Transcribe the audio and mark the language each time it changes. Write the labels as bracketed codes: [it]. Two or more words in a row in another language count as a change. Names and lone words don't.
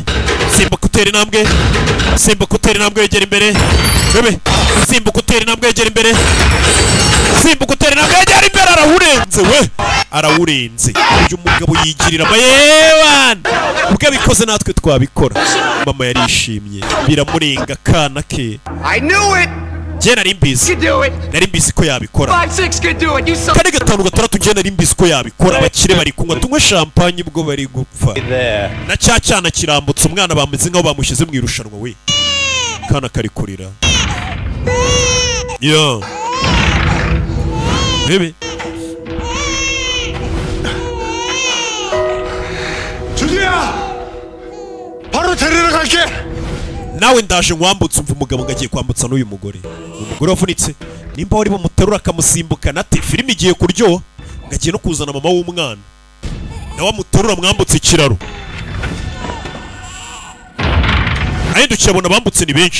[rw] Simbuka utera intambwe. Simbuka utera intambwe yegera imbere. Bebe simbuka utera intambwe yegera imbere. Simbuka utera intambwe yegera imbere arawurenze we. Arawurenze. Uyu mugabo yigirira mayewan. Ubwo bikoze natwe twabikora. Mama yarishimye. Biramurenga kana ke. [en] I knew it. [rw] Je nari mbizi. Nari mbizi ko yabikora. [en] 5-6 could do it. You saw. [rw] Kare 5-6 je nari mbizi ko yabikora. Abakire bari kunywa tunywe champagne ubwo bari gupfa. Na cyana kirambutse umwana bameze nkaho bamushyize mu irushanwa we. Kana kari kurira. Bebe. [ko] 주주야! 바로 데리러 갈게! [rw] Nawe ndaje nkwambutse umva umugabo ngagiye kwambutsa n'uyu mugore. Umugore wavunitse nimba wari bamuterura akamusimbuka nate filime igiye kuryo ngagiye no kuzana mama w'umwana. Nawe amuterura mwambutse ikiraro. Ahindukiye abona bambutse ni benshi.